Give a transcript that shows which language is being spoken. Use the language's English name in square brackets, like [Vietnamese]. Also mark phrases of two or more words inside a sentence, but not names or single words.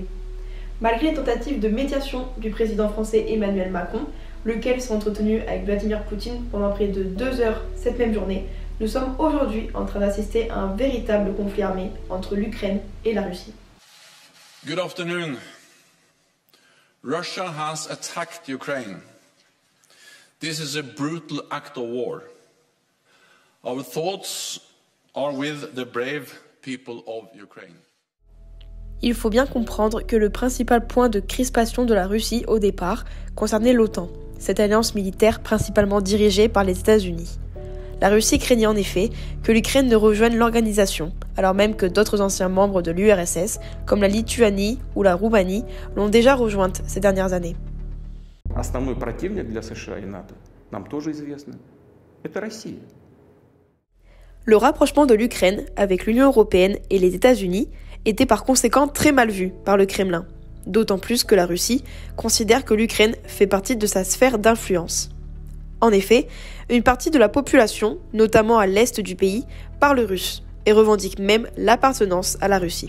[French] Malgré les tentatives de médiation du président français Emmanuel Macron, lequel s'est entretenu avec Vladimir Poutine pendant près de 2 heures cette même journée, nous sommes aujourd'hui en train d'assister à un véritable conflit armé entre l'Ukraine et la Russie. [English] Good afternoon. Russia has attacked Ukraine. This is a brutal act of war. Our thoughts are with the brave people of Ukraine. [French] Il faut bien comprendre que le principal point de crispation de la Russie au départ concernait l'OTAN, cette alliance militaire principalement dirigée par les États-Unis. La Russie craignait en effet que l'Ukraine ne rejoigne l'organisation, alors même que d'autres anciens membres de l'URSS, comme la Lituanie ou la Roumanie, l'ont déjà rejointe ces dernières années. [Russian] Основной противник для США и НАТО, нам тоже известно, это Россия. [French] Le rapprochement de l'Ukraine avec l'Union européenne et les États-Unis était par conséquent très mal vu par le Kremlin, d'autant plus que la Russie considère que l'Ukraine fait partie de sa sphère d'influence. En effet, une partie de la population, notamment à l'est du pays, parle russe et revendique même l'appartenance à la Russie.